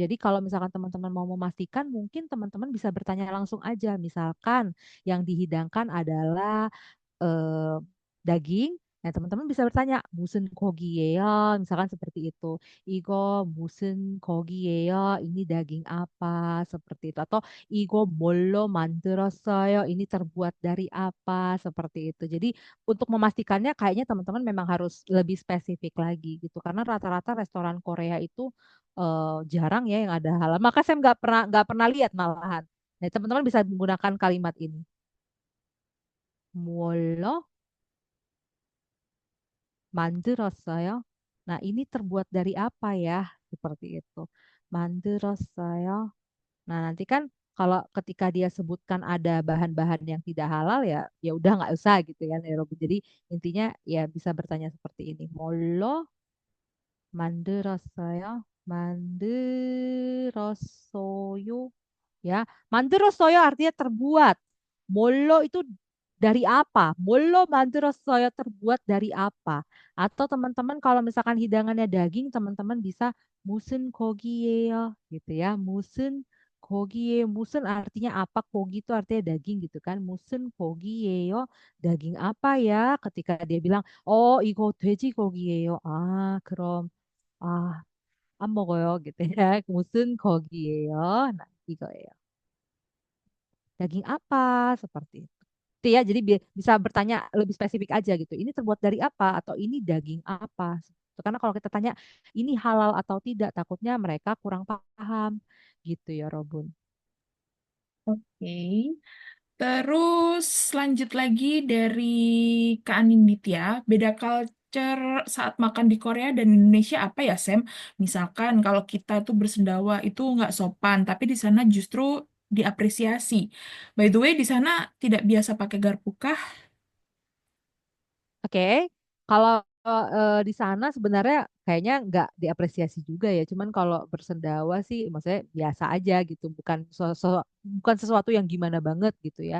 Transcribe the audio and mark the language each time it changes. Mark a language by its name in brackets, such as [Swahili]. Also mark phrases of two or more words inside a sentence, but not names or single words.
[Indonesian] Jadi kalau misalkan teman-teman mau memastikan, mungkin teman-teman bisa bertanya langsung aja. Misalkan yang dihidangkan adalah eh, daging, nah teman-teman bisa bertanya, [Korean] 무슨 고기예요? [Indonesian] Misalkan seperti itu. [Korean] 이거 무슨 고기예요? [Indonesian] Ini daging apa? Seperti itu. Atau [Korean] 이거 뭘로 만들었어요? [Indonesian] Ini terbuat dari apa? Seperti itu. Jadi untuk memastikannya kayaknya teman-teman memang harus lebih spesifik lagi gitu. Karena rata-rata restoran Korea itu jarang ya yang ada halal. Maka saya nggak pernah lihat malahan. Nah, teman-teman bisa menggunakan kalimat ini. [Korean] 뭘로 만들었어요? [Indonesian] Nah, ini terbuat dari apa ya? Seperti itu. 만들었어요. Nah, nanti kan kalau ketika dia sebutkan ada bahan-bahan yang tidak halal ya, ya udah nggak usah gitu ya, Nairobi. Jadi intinya ya bisa bertanya seperti ini. [Korean] 뭘로 만들었어요? [Indonesian] 만들었어요. Ya, 만들었어요 artinya terbuat. Molo itu dari apa? [Korean] 뭘로 만들었어요 [Indonesian] terbuat dari apa? Atau teman-teman kalau misalkan hidangannya daging, teman-teman bisa [Korean] 무슨 고기예요 [Indonesian] gitu ya. [Korean] 무슨 고기예요. 무슨 [Indonesian] artinya apa? 고기 itu artinya daging gitu kan. [Korean] 무슨 고기예요? [Indonesian] Daging apa ya? Ketika dia bilang, [Korean] "Oh, 이거 돼지고기예요." Ah, 그럼 안 먹어요 [Indonesian] gitu ya. [Korean] 무슨 고기예요? Nah, 이거예요. [Indonesian] Daging apa seperti itu. Itu ya, jadi bisa bertanya lebih spesifik aja gitu. Ini terbuat dari apa atau ini daging apa? Karena kalau kita tanya ini halal atau tidak, takutnya mereka kurang paham gitu ya, Robun. Oke. Terus lanjut lagi dari Kak Anindita, beda culture saat makan di Korea dan Indonesia apa ya, Sam? Misalkan kalau kita tuh bersendawa itu nggak sopan, tapi di sana justru diapresiasi. [English] By the way, [Indonesian] di sana tidak biasa pakai garpu kah? Oke, kalau di sana sebenarnya kayaknya nggak diapresiasi juga ya. Cuman kalau bersendawa sih, maksudnya biasa aja gitu, bukan sesuatu yang gimana banget gitu ya.